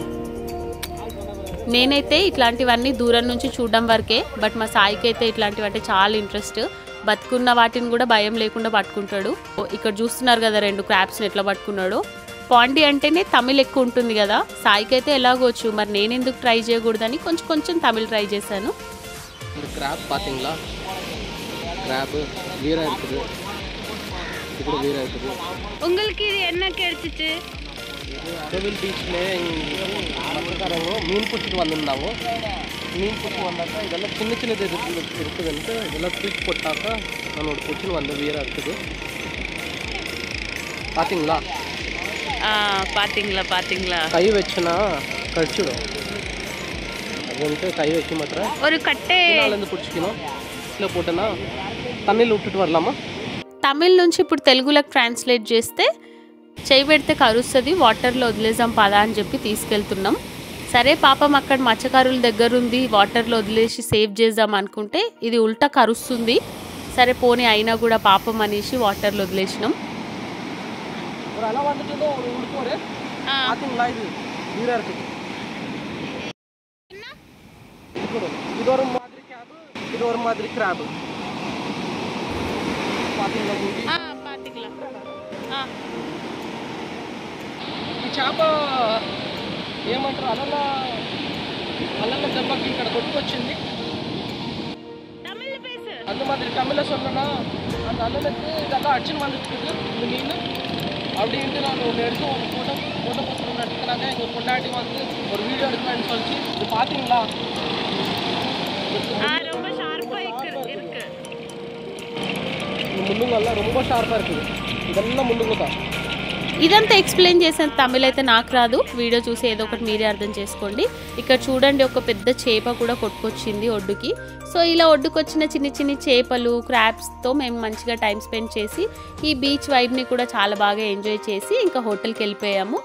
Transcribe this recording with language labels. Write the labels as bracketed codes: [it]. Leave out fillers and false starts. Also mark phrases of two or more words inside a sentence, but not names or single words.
[te] నేనైతే ఇట్లాంటివన్నీ దూరం నుంచి చూడడం వరకే, బట్ మా సాయికి అయితే ఇట్లాంటివంటే చాలా ఇంట్రెస్ట్. బతుకున్న వాటిని కూడా భయం లేకుండా పట్టుకుంటాడు. ఇక్కడ చూస్తున్నారు కదా 2 క్రాబ్స్ని ఎట్లా పట్టుకున్నాడో. పాండి అంటేనే తమిళ్ ఎక్కువ ఉంటుంది కదా, సాయికి అయితే ఎలాగోచ్చు, మరి నేను ఎందుకు ట్రై చేయకూడదని కొంచెం తమిళ్ ట్రై చేశాను. [ta] கிராப் பார்த்தீங்களா? கிராப் வீரா இருக்குது, இது கூட வீரா இருக்குது. உங்களுக்கு இது என்ன கிடைச்சிச்சு? இது அரவில் பீச்சில் மற்றக்காரங்க மீன் பிடிச்சிட்டு வந்திருந்தாங்க. மீன் பிடிச்சி வந்தாக்கா இதெல்லாம் சின்னது இருக்குதுன்ட்டு இதெல்லாம் தூக்கி போட்டாக்கா நம்மளோட பிடிச்சின்னு வந்த வீரா இருக்குது. பார்த்தீங்களா? பாத்தீங்களா கை வச்சுனா கடிச்சிடும். அதுன்ட்டு கை வச்சு மாத்திரம் ஒரு கட்டை இருந்து பிடிச்சிக்கணும். [te] ఇట్లా పోటనా తమిళ్ ఉట్టిட்டு வரலாமா? తమిళ్ నుంచి ఇప్పుడు తెలుగులోకి ట్రాన్స్లేట్ చేస్తే చేయి పెడితే కరుస్తుంది, వాటర్లో వదిలేసాం పదా అని చెప్పి తీసుకెళ్తున్నాం. సరే పాపం అక్కడ మత్స్యకారుల దగ్గర ఉంది, వాటర్లో వదిలేసి సేవ్ చేద్దాం అనుకుంటే ఇది ఉల్టా కరుస్తుంది. సరే పోనీ అయినా కూడా పాపం అనేసి వాటర్లో వదిలేసినాం. అలా వండుతుందో ఉడుకోరే. [ta] பாத்தீங்களா? இது வீரா இருக்குது. இது ஒரு மாதிரி கிராப், இது ஒரு மாதிரி கிராப். பாத்தீங்களா? [te] ఈ చేప ఏమంటారు, అలల దెబ్బకి ఇక్కడ కొట్టుకొచ్చింది. [ta] அந்த மாதிரி தமிழ்ல சொல்லனா, அந்த அலலுக்கு இதெல்லாம் அடிச்சுன்னு வந்துட்டு இந்த மீன் அப்படின்ட்டு நான் ஒன்று எடுத்து ஒரு ஃபோட்டோ போட்டு எடுத்துக்கிறாங்க. எங்கள் பொண்டாட்டி வந்து ஒரு வீடியோ எடுக்கலான்னு சொல்லிச்சு. இது பார்த்தீங்களா? ரொம்ப ஷார்ப்பா இருக்கு. இந்த முள்ளுங்கெல்லாம் ரொம்ப ஷார்ப்பாக இருக்குது. இதெல்லாம் முள்ளுங்க தான். [te] ఇదంతా ఎక్స్ప్లెయిన్ చేసిన తమిళ్ అయితే నాకు రాదు. వీడియో చూసి ఏదో ఒకటి మీరే అర్థం చేసుకోండి. ఇక్కడ చూడండి, ఒక పెద్ద చేప కూడా కొట్టుకొచ్చింది ఒడ్డుకి. సో ఇలా ఒడ్డుకొచ్చిన చిన్ని చేపలు, క్రాబ్స్తో మేము మంచిగా [en] time spend [te] చేసి ఈ [en] beach vibe [te] కూడా చాలా బాగా ఎంజాయ్ చేసి ఇంకా హోటల్కి వెళ్ళిపోయాము.